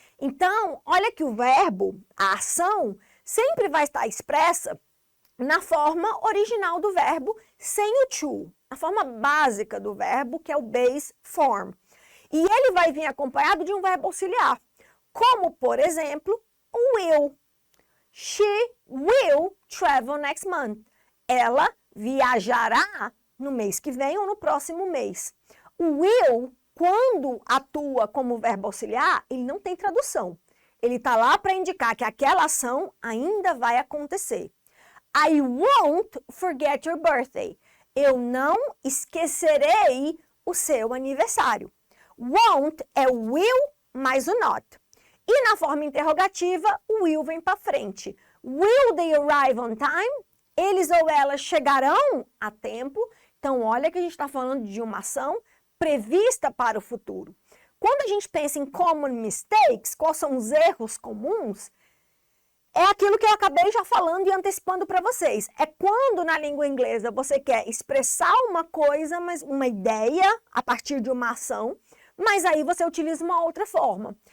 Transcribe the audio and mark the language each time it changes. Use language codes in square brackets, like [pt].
[pt] Então, olha que o verbo, a ação, sempre vai estar expressa na forma original do verbo, sem o to, a forma básica do verbo, que é o base form. E ele vai vir acompanhado de um verbo auxiliar, como, por exemplo, o will. [en] She will travel next month. [pt] Ela viajará no mês que vem ou no próximo mês. O will, quando atua como verbo auxiliar, ele não tem tradução. Ele está lá para indicar que aquela ação ainda vai acontecer. [en] I won't forget your birthday. [pt] Eu não esquecerei o seu aniversário. Won't é o will mais o not. E na forma interrogativa, o will vem para frente. [en] Will they arrive on time? [pt] Eles ou elas chegarão a tempo? Então, olha que a gente está falando de uma ação prevista para o futuro. Quando a gente pensa em common mistakes, quais são os erros comuns? é aquilo que eu acabei já falando e antecipando para vocês. É quando na língua inglesa você quer expressar uma coisa, mas uma ideia a partir de uma ação, mas aí você utiliza uma outra forma.